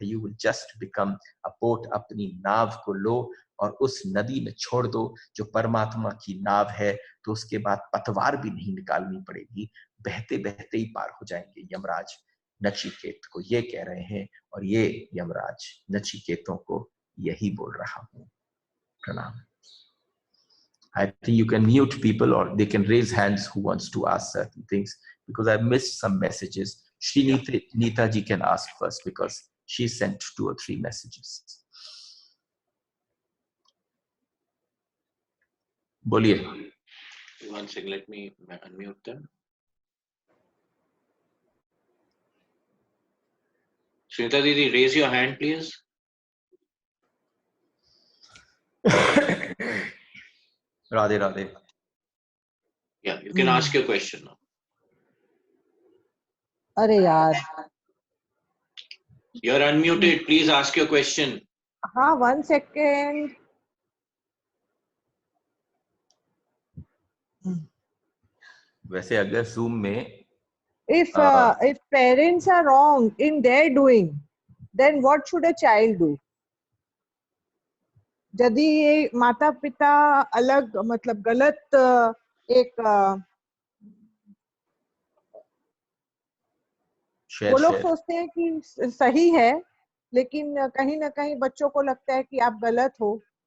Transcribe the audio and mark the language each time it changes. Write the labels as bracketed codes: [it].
[en] You will just become a boat. [hi] अपनी नाव को लो और उस नदी में छोड़ दो जो परमात्मा की नाव है, तो उसके बाद पतवार भी नहीं निकालनी पड़ेगी, बहते बहते ही पार हो जाएंगे। यमराज नचिकेत को ये कह रहे हैं, और ये यमराज नचिकेतों को यही बोल रहा हूं। प्रणाम। [en] I think you can mute people or they can raise hands who wants to ask certain things, because I missed some messages. Shri Neeta ji can ask first because she sent 2 or 3 messages. [hi] Boliye. [en] One second, let me unmute them. Shrita Didi, raise your hand, please. [hi] Radhe Radhe. [en] Yeah, you can ask your question now. [hi] अरे यार, [en] You're unmuted. Please ask your question. [hi] हाँ [en] 1 second. [hi] वैसे अगर Zoom में [en] If parents are wrong in their doing, then what should a child do? [hi] यदि ये माता पिता अलग मतलब गलत एक वो लोग सोचते हैं कि सही है, लेकिन कहीं ना कहीं बच्चों को लगता है कि आप गलत हो,